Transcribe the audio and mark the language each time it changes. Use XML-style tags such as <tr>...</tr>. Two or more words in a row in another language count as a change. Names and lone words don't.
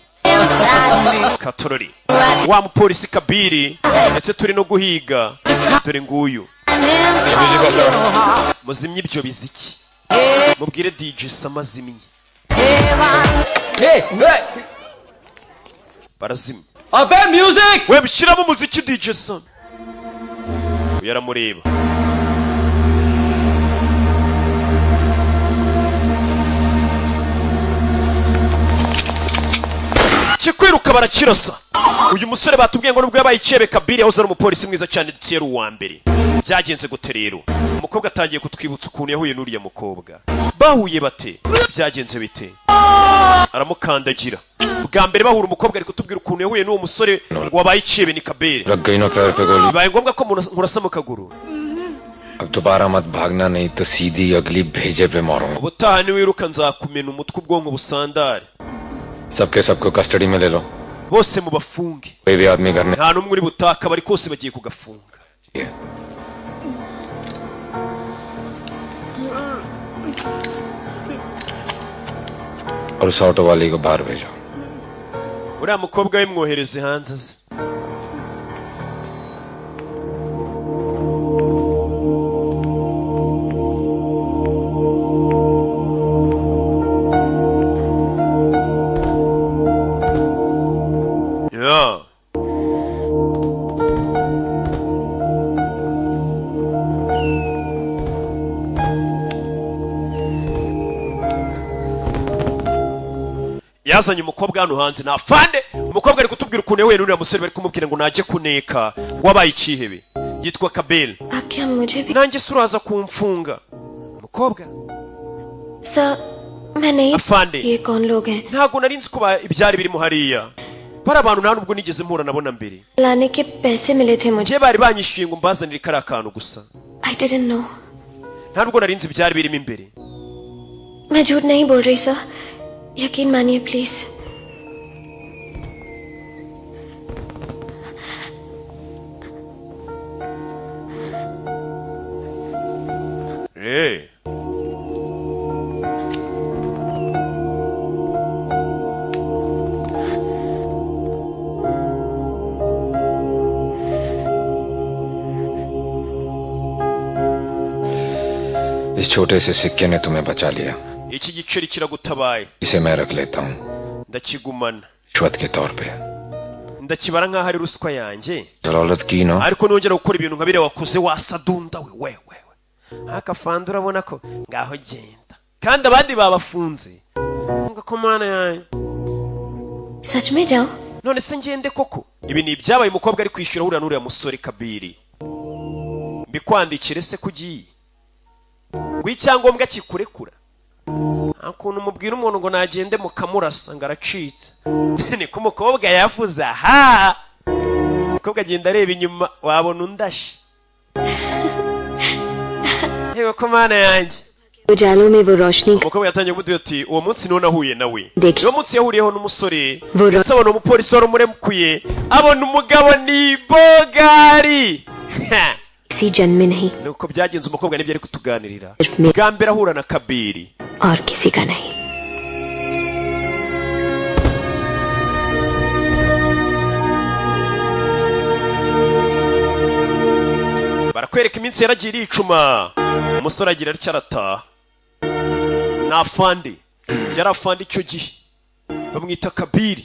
<rw>Katorori. Wa mupolisi Kabiri ndetse turi no guhiga. Dore nguyu. Muzimye ibyo biziki. Mubwire DJ Samazimye. Hey! Barazimye.</rw> <hi>अबे म्यूजिक!</hi> <rw>We bishyiramo umuziki DJ Sam. Yaramureba. Kikwiruka barakirasa. Uyu musore batubwiye ngo nubwo yabaye icebe Kabiri yahoze ari umupolisi mwiza cyane ndetse yari uwa mbere. Byagenze gute rero? Umukobwa atangiye kutwibutsa ukuntu yahuye n'uriya mukobwa. Bahuye bate? Byagenze bite? Aramukandagira. Bwa mbere bahura umukobwa ari kutubwira ukuntu yahuye n'uwo musore wabaye icebe ni Kabiri. Bibaye ngombwa ko murasa mu kaguru.</rw> <hi>अब दोबारा मत भागना नहीं तो सीधी अगली भेजे पे मारूंगा.</hi> <rw>Ubutaha niwiruka nzakumena umutwe ubwonko busandare.</rw> <hi>सबको कस्टडी में ले लो.</hi> <rw>Bose mu bafunge.</rw> <hi>कोई भी आदमी घर में</hi> <rw>Nta numwe uri butaka bari kose bagiye kugafunga.</rw> <hi>और उस ऑटो वाली को बाहर भेजो.</hi> <rw>Uriya mukobwa we mwohereze hanze aze.</rw> <en>Yeah.</en> <rw>Yazanye umukobwa hano hanze na afande. Umukobwa ari kutubwira ukuntu yahuye n'uriya musore bari kumubwira ngo najye kuneka ngo abaye ikihebe. Yitwa Kabel.</rw> <hi>आप क्या मुझे भी?</hi> <rw>Nanjye suraza kumfunga. Umukobwa.</rw> <hi>सर मैं नहीं.</hi> <rw>Afande.</rw> <hi>ये कौन लोग हैं?</hi> <rw>Ntago nari nzi ko ibyari birimo hariya. Bari abantu nta nubwo nigeze mpura nabona mbere.</rw> <hi>लाने के पैसे मिले थे मुझे.</hi> <rw>Je bari banyishyuye ngo mbazanire kari akantu gusa.</rw> <en>I didn't know.</en> <rw>Nta nubwo nari nzi ibyari birimo imbere.</rw> <hi>मैं झूठ नहीं बोल रही सर. यकीन मानिए प्लीज. Hey. इस छोटे से सिक्के ने तुम्हें बचा लिया.</hi> <rw>Iki giceri kiragutabaye.</rw> <hi>इसे मैं रख लेता हूँ.</hi> <rw>Ndakigumana.</rw> <hi>रिश्वत के तौर पे.</hi> <rw>Ndakibara nkaho ari ruswa yanjye.</rw> <hi>जलालत की ना.</hi> <rw>Ariko nongera gukora ibintu nka bire wakoze wasadunda we. Akafanda urabona ko ngaho genda. Kandi abandi babafunze. Ngo ko mwana yanjye.</rw> <hi>सच में जाओ.</hi> <rw>None se ngende koko? Ibi ni ibyabaye umukobwa ari kwishyura hura n'uriya musore Kabiri. Mbikwandikire se kugiye. Ngo icyangombwa kikurekura. akuntu mubwira umuntu ngo nagende mukamurasa ngo aracitse niko umukobwa yavuze aha umukobwa agenda areba inyuma wabona undashe yewe ko mana yanjye</rw> <hi>उजालों में वो रोशनी</hi> <rw>umukobwa yatangiye kumubwira ati uwo munsi niho nahuye nawe uwo munsi yahuriyeho n'umusore ndetse abona umupolisi wari umurekuye abona umugabo ni bogari</rw> <hi>किसी जन्म में नहीं</hi> <rw>nuko byagenze umukobwa nibyo ari kutuganirira bwa mbere ahura na Kabiri</rw> <hi>और किसी का नहीं</hi> <rw>barakwereka iminsi yaragiye iricuma umusore agira atya arataha ni afande yari afande icyo gihe bamwita Kabiri</rw>